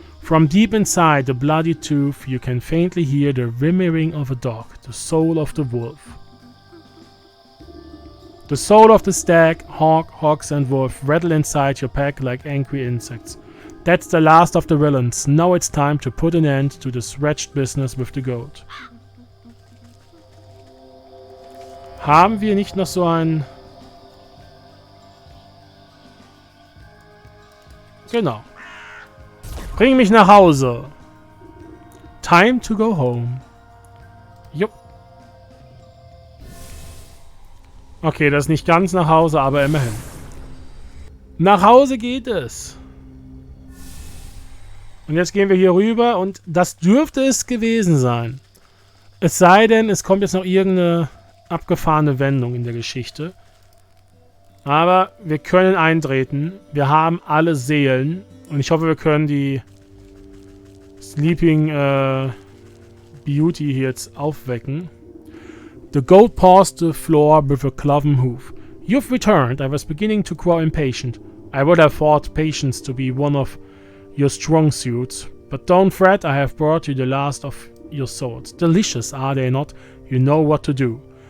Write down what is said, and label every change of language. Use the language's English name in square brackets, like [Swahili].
[English] From deep inside the bloody tooth, you can faintly hear the whimpering of a dog, the soul of the wolf. The soul of the stag, hawk, hogs, and wolf rattle inside your pack like angry insects. That's the last of the villains. Now it's time to put an end to this wretched business with the goat. [German] Haben wir nicht noch so ein... Genau. Bring mich nach Hause. [English] Time to go home. [German] Jupp. Okay, das ist nicht ganz nach Hause, aber immerhin. Nach Hause geht es. Und jetzt gehen wir hier rüber und das dürfte es gewesen sein. Es sei denn, es kommt jetzt noch irgendeine abgefahrene Wendung in der Geschichte. Aber wir können eintreten. Wir haben alle Seelen. Und ich hoffe, wir können die Sleeping Beauty hier jetzt aufwecken. [English] The goat paused the floor with a cloven hoof. You've returned. I was beginning to grow impatient. I would have thought patience to be one of your strong suits. But don't fret, I have brought you the last of your swords. Delicious, are they not? You know what to do.